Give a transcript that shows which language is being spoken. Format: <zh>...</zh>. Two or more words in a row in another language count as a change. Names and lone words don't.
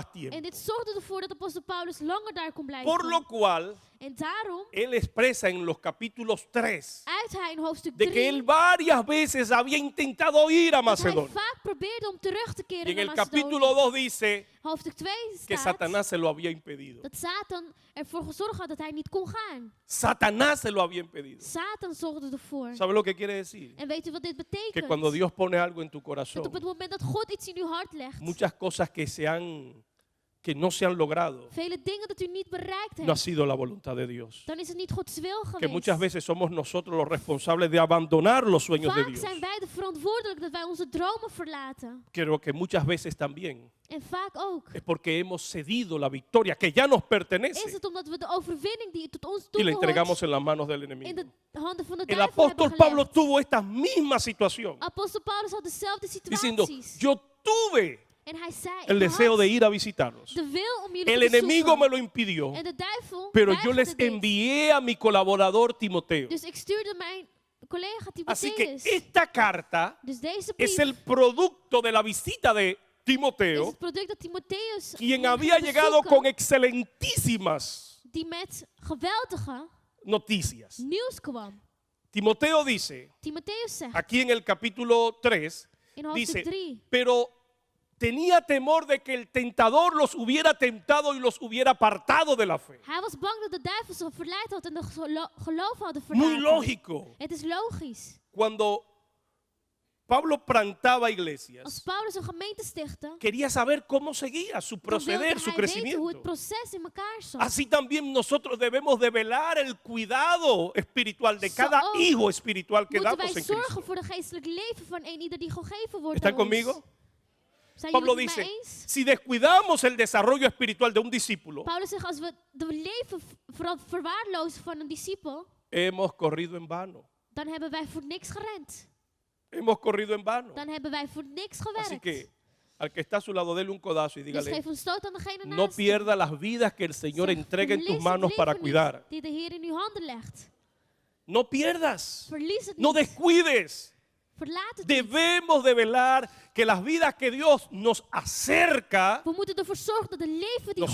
<es>En tiempo.</es> <nl>dit zorgde ervoor dat apostel Paulus langer daar kon blijven.</nl> <es>Por lo cual,</es> <nl>En daarom</nl> <es>él expresa en los capítulos 3</es> <nl>uit hij in hoofdstuk</nl> <es>de</es> <nl>3</nl> <es>que él varias veces había intentado ir a</es> <nl>dat hij</nl> <es>Macedonia.</es> <nl>vaak probeerde om terug te</nl> <es>Y</es> <nl>keren</nl> <es>en el</es> <nl>naar</nl> <es>capítulo</es> <nl>Macedonië.</nl> <es>2 dice</es> <nl>Hoofdstuk 2</nl> <es>que</es> <nl>staat</nl> <es>Satanás se lo había impedido.</es> <nl>dat Satan ervoor gezorgd had dat hij niet kon gaan.</nl> <es>Satanás se lo había impedido.</es> <nl>Satan zorgde ervoor.</nl> <es>¿Sabe lo que quiere decir?</es> <nl>En weet u wat dit</nl> <es>Que</es> <nl>betekent?</nl> <es>cuando Dios pone algo en tu</es> <nl>Dat</nl> <es>corazón,</es> <nl>op het moment dat God iets in uw hart legt,</nl> <es>muchas cosas que no se han logrado,</es> <nl>vele dingen dat u niet bereikt</nl> <es>no ha</es> <nl>hebt,</nl> <es>sido la voluntad de Dios.</es> <nl>dan is het niet Gods wil</nl> <es>Que</es> <nl>geweest.</nl> <es>muchas veces somos nosotros los responsables de abandonar los sueños de</es> <nl>Vaak</nl> <es>Dios.</es> <nl>zijn wij de verantwoordelijk dat wij onze dromen verlaten.</nl> <es>Creo que muchas veces también</es> <nl>En vaak ook</nl> <es>es porque hemos cedido la victoria que ya nos</es> <nl>is</nl> <es>pertenece</es> <nl>het omdat we de overwinning die tot ons</nl> <es>y la entregamos</es> <nl>toebehoort</nl> <es>en las manos del</es> <nl>in</nl> <es>enemigo.</es> <nl>de handen van de</nl> <es>El</es> <nl>duivel</nl> <es>apóstol</es> <nl>hebben</nl> <es>Pablo</es> <nl>gelegd.</nl> <es>tuvo esta misma situación,</es> <nl>Apostel Paulus had dezelfde</nl> <es>diciendo,</es> <nl>situaties.</nl> <es>yo tuve</es> <nl>En hij zei,</nl> <es>el</es> <nl>ik</nl> <es>deseo</es> <nl>had</nl> <es>de ir a visitarlos.</es> <nl>de wil om jullie</nl> <es>El</es> <nl>te</nl> <es>enemigo</es> <nl>bezoeken.</nl> <es>me lo impidió,</es> <nl>En de duivel</nl> <es>pero yo</es> <nl>weigerde</nl> <es>les</es> <nl>dit.</nl> <es>envié a mi colaborador Timoteo.</es> <nl>Dus ik stuurde mijn collega</nl> <es>Así que</es> <nl>Timotheus.</nl> <es>esta carta</es> <nl>Dus deze</nl> <es>es</es> <nl>brief</nl> <es>el producto de la visita de</es> <nl>is</nl> <es>Timoteo,</es> <nl>het product dat Timotheus</nl> <es>quien</es> <nl>ging</nl> <es>había llegado</es> <nl>bezoeken,</nl> <es>con excelentísimas</es> <nl>die met geweldige</nl> <es>noticias.</es> <nl>nieuws kwam.</nl> <es>Timoteo dice,</es> <nl>Timotheus zegt</nl> <es>aquí en el capítulo 3,</es> <nl>in hoofdstuk</nl> <es>dice,</es> <nl>3,</nl> <es>pero tenía temor de que el tentador los hubiera tentado y los hubiera apartado de la fe.</es> <nl>hij was bang dat de duivel ze verleid had en de geloof hadden</nl> <es>Muy</es> <nl>verlaten.</nl> <es>lógico.</es> <nl>Het is logisch.</nl> <es>Cuando Pablo plantaba</es> <nl>Als</nl> <es>iglesias,</es> <nl>Paulus een gemeente stichtte,</nl> <es>quería saber cómo seguía su</es> <nl>dan wilde</nl> <es>proceder, su</es> <nl>hij weten hoe</nl> <es>crecimiento.</es> <nl>het proces in elkaar zat.</nl> <es>Así también nosotros debemos de velar el cuidado espiritual de cada</es> <nl>Zo ook</nl> <es>hijo espiritual que</es> <nl>Moeten</nl> <es>damos</es> <nl>wij</nl> <es>en</es> <nl>zorgen</nl> <es>Cristo.</es> <nl>voor de geestelijk leven van een ieder die gegeven wordt</nl> <es>¿Están</es> <nl>aan ons.</nl> <es>conmigo?</es> <nl>Zijn</nl> <es>Pablo</es> <nl>jullie het met</nl> <es>dice,</es> <nl>mij eens?</nl> <es>si descuidamos el desarrollo espiritual de un discípulo,</es> <nl>Paulus zegt, als we de leven verwaarlozen van een discipel,</nl> <es>hemos corrido en vano.</es> <nl>dan hebben wij voor niks gerend.</nl> <es>Hemos corrido en vano.</es> <nl>Dan hebben wij voor niks</nl> <es>Así</es> <nl>gewerkt.</nl> <es>que al que está a su lado, dele un codazo y</es> <nl>Dus</nl> <es>dígale,</es> <nl>geef een stoot aan degene</nl> <es>no</es> <nl>naast je.</nl> <es>pierda las vidas que el Señor</es> <nl>Zeg,</nl> <es>entrega en tus</es> <nl>verlies</nl> <es>manos</es> <nl>het</nl> <es>para</es> <nl>leven niet</nl> <es>cuidar.</es> <nl>die de Heer in uw handen legt.</nl> <es>No pierdas,</es> <nl>Verlies het</nl> <es>no</es> <nl>niet.</nl> <es>descuides.</es> <nl>Verlaat het niet.</nl> <es>Debemos de velar que las vidas que Dios nos acerca,</es> <nl>We moeten ervoor zorgen dat de leven die God</nl>